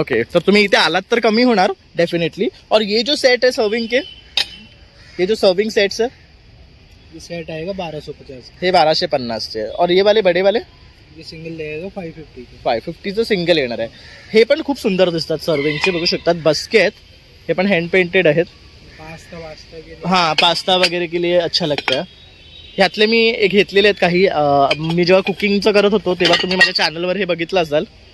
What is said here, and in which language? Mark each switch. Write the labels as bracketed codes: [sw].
[mr] Okay, तर तुम्ही इथे आलात तर कमी होणार डेफिनेटली. [hi] और ये जो सेट है सर्विंग के, ये जो सर्विंग सेट्स है, ये सेट आएगा 1250। [mr] हे 1250चे. [hi] और ये वाले बडे वाले ये सिंगल लगेगा 550 के. [mr] 550चं सिंगल येणार आहे. हे पण खूप सुंदर दिसतात सर्विंगचे, बघू शकतात. बस्के आहेत, हे पण हँड पेंटेड आहेत. [hi] पास्ता वास्ता के लिए. हाँ, पास्ता वगैरे के लिए अच्छा लगता है. [mr] ह्यातले मी एक घेतलेले आहेत काही. मी जेव्हा कुकिंगचं करत होतो तेव्हा तुम्ही माझ्या चॅनलवर हे बघितलं असाल.